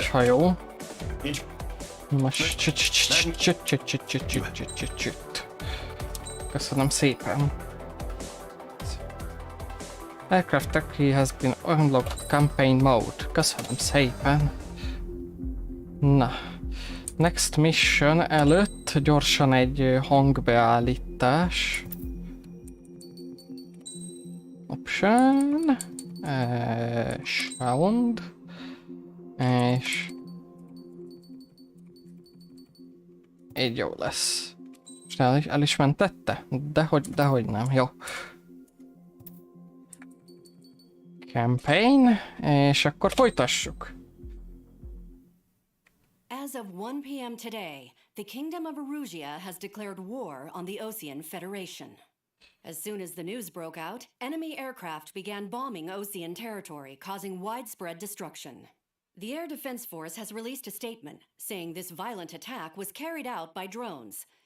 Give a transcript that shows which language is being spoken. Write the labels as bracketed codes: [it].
[hu] Arusha. hajó. Int- Most köszönöm szépen. [en] Aircraft Turkey has been unlocked campaign mode. [hu] Köszönöm szépen. Na. [en] Next mission [hu] előtt gyorsan egy hangbeállítás. [en] Option. Sound. [hu] És így jó lesz. És el is mentette? Dehogy nem, jó. Campaign, és akkor folytassuk. [en] As of 1 p.m. today, the Kingdom of Arusha has declared war on the Osean Federation. As soon as the news broke out, enemy aircraft began bombing Osean territory, causing widespread destruction. The Air Defense Force has released a statement saying this violent attack was carried out by drones.